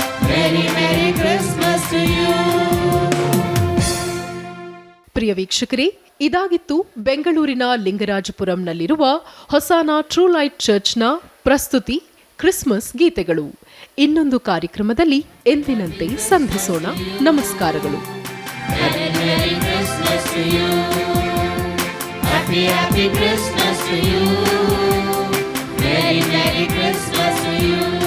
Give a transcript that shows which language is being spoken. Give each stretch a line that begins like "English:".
English: Merry, Merry Christmas to you.
Kannada: ಪ್ರಿಯ ವೀಕ್ಷಕರೇ, ಇದಾಗಿತ್ತು ಬೆಂಗಳೂರಿನ ಲಿಂಗರಾಜಪುರಂನಲ್ಲಿರುವ ಹೊಸಾನಾ ಟ್ರೂ ಲೈಟ್ ಚರ್ಚ್ನ ಪ್ರಸ್ತುತಿ ಕ್ರಿಸ್ಮಸ್ ಗೀತೆಗಳು. ಇನ್ನೊಂದು ಕಾರ್ಯಕ್ರಮದಲ್ಲಿ ಎಂದಿನಂತೆ ಸಂಧಿಸೋಣ. ನಮಸ್ಕಾರಗಳು.
English: Merry, Merry Christmas to you. Happy, happy Christmas to you. Merry, Merry Christmas to you.